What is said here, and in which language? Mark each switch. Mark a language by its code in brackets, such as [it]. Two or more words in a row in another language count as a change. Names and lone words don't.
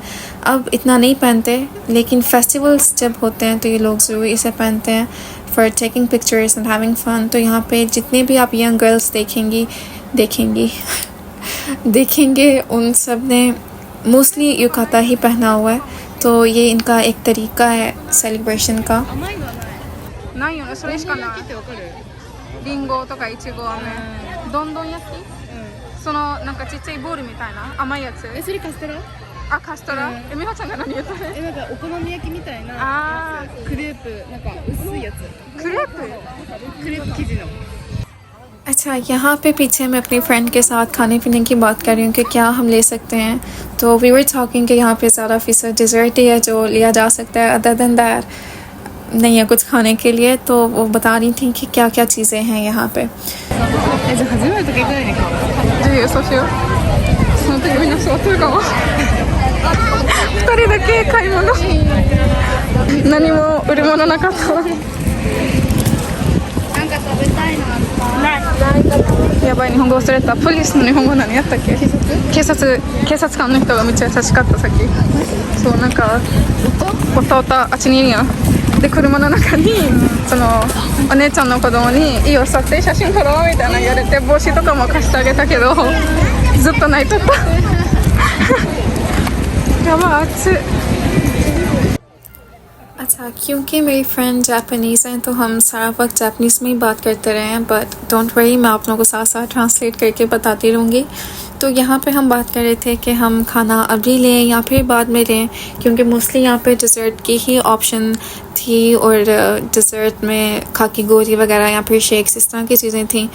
[hi] अब इतना नहीं पहनते लेकिन फेस्टिवल्स जब होते हैं तो ये लोग ज़रूर इसे पहनते हैं [en] for taking pictures and having fun. [hi] तो यहाँ पे जितने भी आप [en] young girls [hi] देखेंगे उन सब ने मोस्टली युकाता ही पहना हुआ है। तो ये इनका एक तरीका है सेलिब्रेशन का। [ja] ないよね、それしかない。リンゴとかイチゴ飴、どんどん焼き、そのなんかちっちゃいボールみたいな甘いやつ。それカステラ？あ、カステラ。美穂ちゃんが何言ったね。なんかお好み焼きみたいなクレープ、なんか薄いやつ。クレープ生地の。 [hi] अच्छा, यहाँ पे पीछे मैं अपनी फ्रेंड के साथ खाने पीने की बात कर रही हूँ कि क्या हम ले सकते हैं। तो [en] we were talking [hi] कि यहाँ पे ज़्यादा फीसद डिज़र्ट ही है जो लिया जा सकता है, [en] other than that [hi] नहीं है कुछ खाने के लिए। तो वो बता रही थी कि क्या क्या चीज़ें हैं यहाँ पे। [ja] そうしよう。その時みんな座ってるかも。2人だけ買い物。何も売るものなかった。なんか食べたいのあった。やばい、日本語忘れた。ポリスの日本語何やったっけ？警察官の人がめっちゃ優しかったさっき。そうなんかおたあっちにいるやん。で車の中にそのお姉ちゃんの子供にいいよ撮影写真撮ろうみたいな言われて帽子とかも貸してあげたけどずっと泣いとった。やばい暑い。 [hi] अच्छा, क्योंकि मेरी फ्रेंड जापानीज़ हैं तो हम सारा वक्त जापानीज़ में ही बात करते रहे हैं, [en] but don't worry [hi] मैं आप लोगों को साथ साथ ट्रांसलेट करके बताती रहूँगी। तो यहाँ पे हम बात कर रहे थे कि हम खाना अभी लें या फिर बाद में लें, क्योंकि मोस्टली यहाँ पे डिज़र्ट की ही ऑप्शन थी और डिज़र्ट में खाकी गोरी वगैरह या फिर शेक्स इस तरह की चीज़ें थी।